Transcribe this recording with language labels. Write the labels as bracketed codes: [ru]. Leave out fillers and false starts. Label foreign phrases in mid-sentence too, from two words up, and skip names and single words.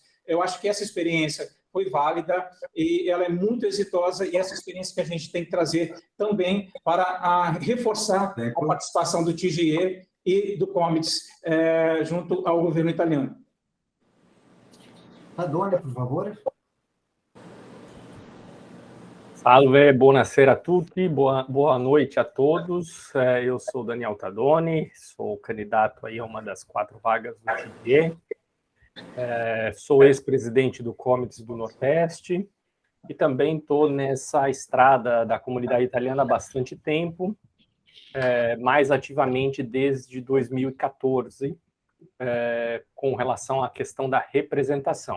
[pt] Eu acho que essa experiência foi válida e ela é muito exitosa, e essa experiência que a gente tem que trazer também para reforçar a participação do TGE e do Comites junto ao governo italiano. Tadone, por favor. [it] Salve, buonasera a tutti, [pt] boa noite a todos. Eu sou Daniel Tadone, sou candidato aí a uma das 4 vagas do TGE. Sou ex-presidente do Comites do Nordeste e também estou nessa estrada da comunidade italiana há bastante tempo, mais ativamente desde 2014, com relação à questão da representação.